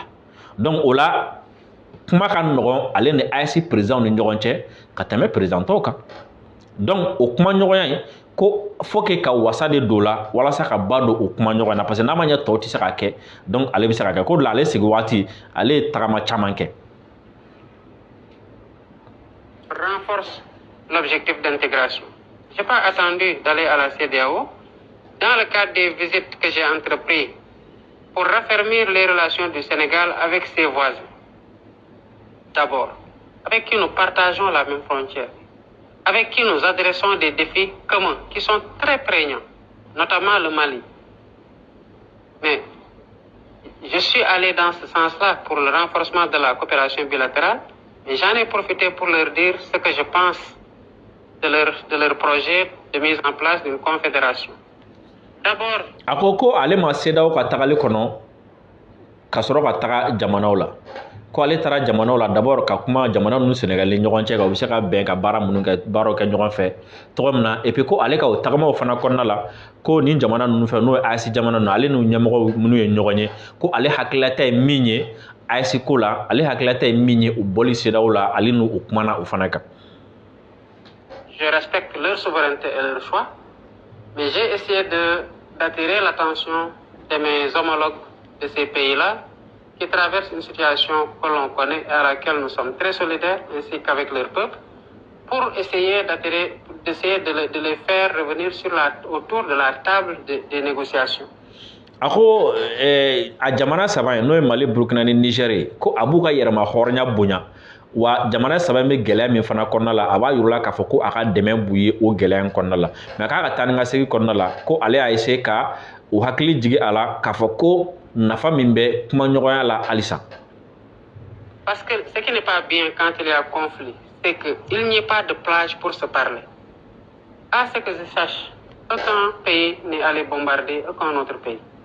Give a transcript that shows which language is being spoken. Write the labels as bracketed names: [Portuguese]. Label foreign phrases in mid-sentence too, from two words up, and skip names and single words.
[Bambara] Donc o la kuma ka nɔgɔn ale ni AES président ni ɲɔgɔn cɛ ka tɛmɛ présidentɔw kan. Donc o kuma ɲɔgɔnya in ko [French] faut que [Bambara] ka wasa de don la walasa ka ba don o kuma ɲɔgɔn na, parce que n'a ma ɲɛ tɔw tɛ se ka kɛ, donc ale bɛ se ka kɛ. Ko de la ale sigi waati ale ye tagama caman kɛ. [French] Renforce l'objectif d'intégration. Je n'ai pas attendu d'aller à la CEDEAO dans le cadre des visites que j'ai entreprises pour raffermir les relations du Sénégal avec ses voisins. D'abord, avec qui nous partageons la même frontière, avec qui nous adressons des défis communs qui sont très prégnants, notamment le Mali. Mais je suis allé dans ce sens-là pour le renforcement de la coopération bilatérale, et j'en ai profité pour leur dire ce que je pense de leur projet de mise en place d'une confédération. D'abord... [Bambara] A ko ko ale ma CEDEAO ka tagali kɔnɔ ka sɔrɔ ka taga jamanaw la. Ko ale taara jamanaw la d'abord ka kuma jamana ninnu Sénégalais ɲɔgɔn cɛ kan u bɛ se ka bɛn ka baaraw kɛ ɲɔgɔn fɛ cogo min na, [French] et puis [Bambara] ko ale ka o tagamaw fana kɔnɔna la ko nin jamana ninnu fɛ n'o ye AES jamana ninnu ale n'u ɲɛmɔgɔ minnu ye ɲɔgɔn ye, ko ale hakililata ye min ye AES ko la, ale hakililata ye min ye u bɔli CEDEAO la ale n'u u kumana o fana kan. [French] Je respecte leur souveraineté et leur choix, mais j'ai essayé d'attirer l'attention de mes homologues de ces pays-là qui traversent une situation que l'on connaît et à laquelle nous sommes très solidaires, ainsi qu'avec leur peuple, pour essayer de les faire revenir autour de la table des négociations. [Bambara] Ako a jamana saba n'o ye Mali, Burkina ni Niger ye ko a b'u ka yɛrɛma hɔrɔnya bonya wa jamana saba bɛ gɛlɛya min fana kɔnɔna la a b'a yir'u k'a fɔ ko a ka dɛmɛ b'u ye o gɛlɛya in kɔnɔna la mais a k'a ka taa ni ka segin kɔnɔna la ko ale y'a essayer ka u hakili jigi a la k'a fɔ ko nafa min bɛ kumaɲɔgɔnya la halisa. [French] Parce que ce qui n'est pas bien quand il y a conflit, c'est qu'il n'y ait pas de plage pour se parler. À ce que je sache, aucun pays n'est allé bombarder aucun autre pays.